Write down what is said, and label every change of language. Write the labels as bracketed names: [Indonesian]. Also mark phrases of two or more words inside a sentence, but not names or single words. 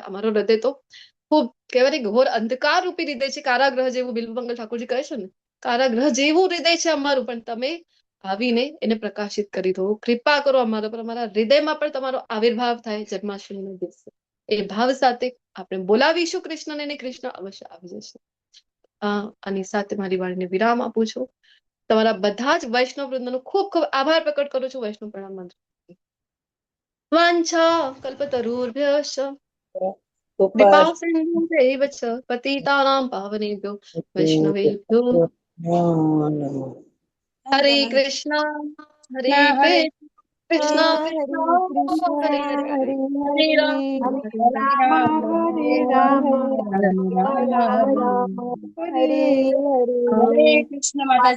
[Gujarati] અમારો હૃદય તો ખૂબ કહેવાય ને ઘોર અંધકાર રૂપી હૃદય છે, કારાગ્રહ જેવું બિલ્વમંગલ ઠાકોરજી કહે છે ને, કારાગ્રહ જેવું હૃદય છે અમારું, પણ તમે આવીને એને પ્રકાશિત કરી દો, કૃપા કરો અમારા પર, અમારા હૃદયમાં પણ તમારો આવિર્ભાવ થાય જન્માષ્ટમીના દિવસે. એ ભાવ સાથે આપણે બોલાવીશું કૃષ્ણને અને કૃષ્ણ અવશ્ય આવી જશે. આની સાથે મારી વાણીને વિરામ આપું છું. તમારા બધા જ વૈષ્ણવ વૃંદનો ખૂબ ખૂબ આભાર પ્રકટ કરું છું વૈષ્ણવ પ્રણામ મંત્ર. [Sanskrit] वाञ्छा कल्पतरुभ्यश्च कृपा कृपा सिन्धुभ्यैव च पतितानां पावनेभ्यो वैष्णवेभ्यो हरे कृष्णा हरे कृष्णा हरे कृष्णा कृष्ण हरे हरे हरे हरे हरे राम हरे राम राम हरे हरे हरे कृष्ण माताजी,